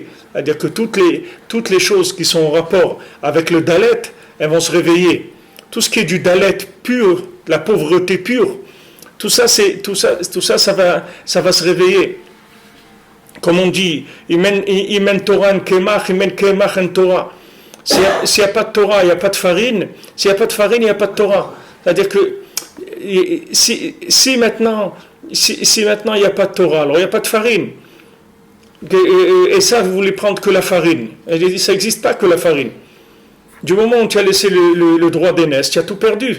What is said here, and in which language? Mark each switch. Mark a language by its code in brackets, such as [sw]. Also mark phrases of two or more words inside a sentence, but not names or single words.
[fr] C'est-à-dire que toutes les choses qui sont en rapport avec le dalet, elles vont se réveiller. Tout ce qui est du dalet pur, la pauvreté pure, tout ça ça va se réveiller. Comme on dit, [he] אם אין תורה אין קמח אם אין קמח אין תורה. [fr] S'il n'y a pas de Torah, il n'y a pas de farine. S'il n'y a pas de farine, il n'y a pas de Torah. C'est-à-dire que si maintenant il n'y a pas de Torah, alors il n'y a pas de farine. Et ça, vous voulez prendre que la farine. Elle dit, ça n'existe pas que la farine. Du moment où tu as laissé le droit d'aînesse, tu as tout perdu.